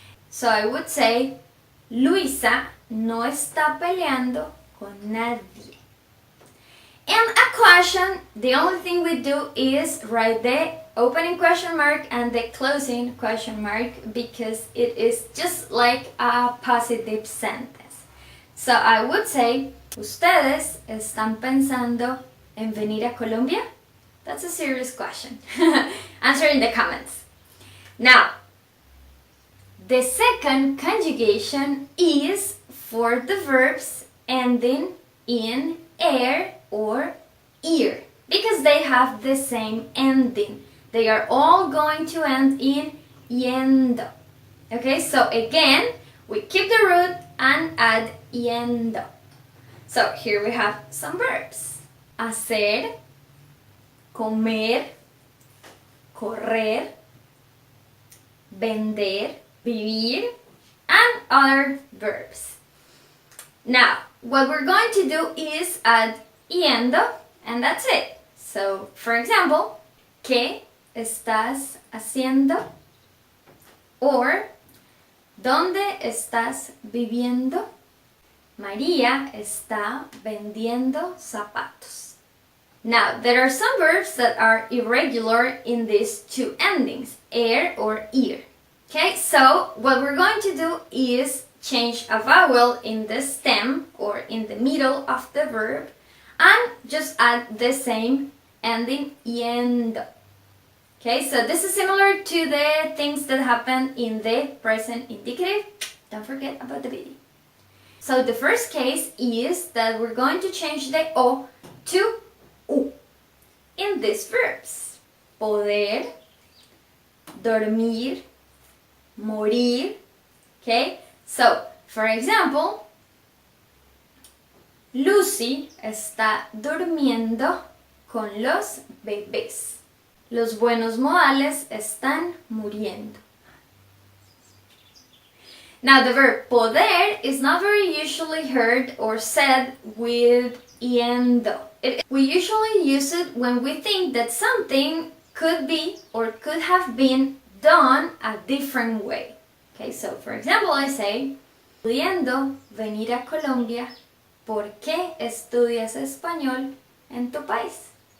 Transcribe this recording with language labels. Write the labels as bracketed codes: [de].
[es] So I would say, Luisa no está peleando con nadie. [en] In a question, the only thing we do is write the opening question mark and the closing question mark because it is just like a positive sentence. So I would say, [es] ¿Ustedes están pensando en venir a Colombia? [en] That's a serious question. Answer in the comments. Now, the second conjugation is for the verbs ending in er or ear because they have the same ending. They are all going to end in yendo. Okay, so again, we keep the root and add yendo. So here we have some verbs. Hacer, comer, correr, vender, vivir, and other verbs. Now, what we're going to do is add yendo, and that's it. So, for example, [es] ¿qué estás haciendo? Or, ¿dónde estás viviendo? María está vendiendo zapatos. [en] Now, there are some verbs that are irregular in these two endings, er or ear. Okay, so what we're going to do is change a vowel in the stem or in the middle of the verb and just add the same ending iendo. Okay, so this is similar to the things that happen in the present indicative. Don't forget about the video. So the first case is that we're going to change the O to U in these verbs. [es] Poder, dormir, morir. [en] Okay, so for example, [es] Lucy está durmiendo con los bebés. Los buenos modales están muriendo. [en] Now the verb poder is not very usually heard or said with iendo. We usually use it when we think that something could be or could have been done a different way. Okay, so for example I say, [es] pudiendo venir a Colombia, ¿por qué estudias español en tu país?